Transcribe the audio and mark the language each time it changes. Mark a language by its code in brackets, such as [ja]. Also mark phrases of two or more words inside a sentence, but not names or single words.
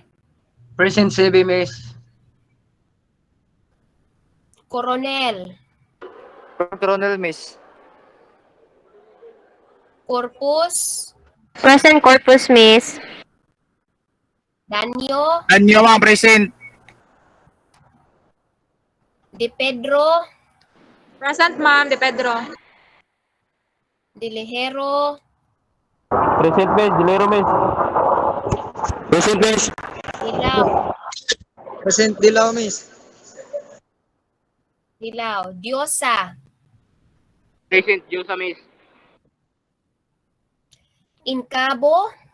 [en] Present, Sebe, miss. Coronel. Coronel, miss. Corpus. Present Corpus, miss. Danyo. Anyo, ma'am, present. De Pedro. Present, ma'am. De Pedro. De Lejero. Present, miss. Dilero, miss. Present, miss. Dilaw. Present, Dilaw, miss. Diosa. Present, Diyosa, miss. Incabo.